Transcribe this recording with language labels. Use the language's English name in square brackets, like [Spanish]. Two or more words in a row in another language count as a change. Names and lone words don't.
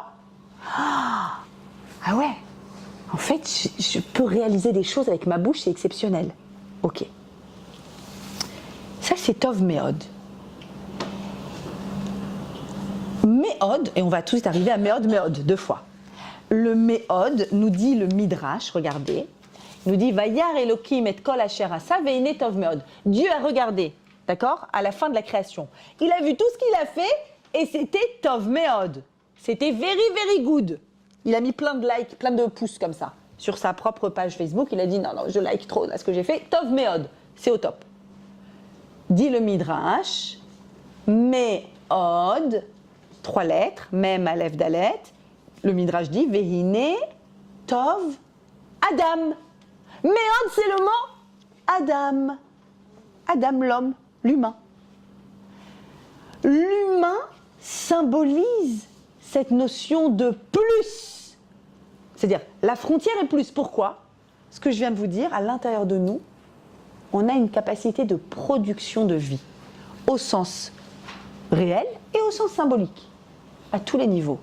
[French] Ah ouais, en fait, je peux réaliser des choses avec ma bouche, c'est exceptionnel. Ok. Ça, c'est [Hebrew] טוב מאד. [French] Méod, et on va tout de suite arriver à [Hebrew] מאד מאד, [French] 2 fois. Le Méod nous dit le Midrash, regardez, nous dit [Hebrew] וירא אלהים את כל אשר עשה והנה טוב מאד. [French] Dieu a regardé, d'accord, à la fin de la création. Il a vu tout ce qu'il a fait et c'était [Hebrew] טוב מאד. [French] C'était [English] very, very good. [French] Il a mis plein de likes, plein de pouces comme ça. Sur sa propre page Facebook, il a dit non, je like trop là ce que j'ai fait. [Hebrew] טוב מאד, [French] c'est au top. Dit le Midrash, Méod, 3 lettres, [Hebrew] מם אלף דלת. [French] Le Midrash dit [Hebrew] והנה טוב אדם. [French] Méod, c'est le mot Adam. Adam, l'homme, l'humain. L'humain symbolise cette notion de plus. C'est-à-dire, la frontière est plus. Pourquoi? Ce que je viens de vous dire, à l'intérieur de nous, on a une capacité de production de vie, au sens réel et au sens symbolique, à tous les niveaux.